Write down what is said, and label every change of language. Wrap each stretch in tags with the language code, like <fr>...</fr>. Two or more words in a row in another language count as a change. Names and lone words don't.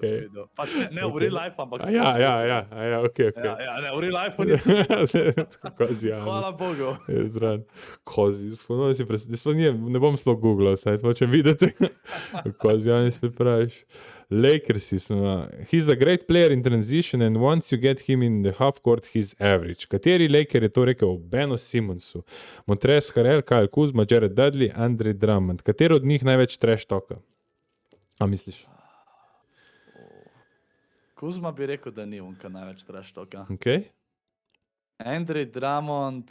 <sl>Pač ne v</sl> <en>real life,</en> <sl>ampak... Ja, ok. Ne, v</sl> <en>real life</en> <sl>nisem. Kozi anus. Hvala Bogu. Zran. Kozi, ne bom sploh googlal, saj hočem videti, kozi anus pripraviš. Lakersi smo,</sl> <en>he's a great player in transition and once you get him in the half court, he's average.</en> <sl>Kateri Laker je to rekel? Beno Simonsu, Montrezl Harrell, Kyle Kuzma, Jared Dudley, Andre Drummond. Katero od njih največ</sl> <en>trash talka?</en> <sl>A misliš? Kuzma bi rekel, da ni onka največ</sl> <en>trash talka.</en> <sl>Ok. Andre Drummond.</sl>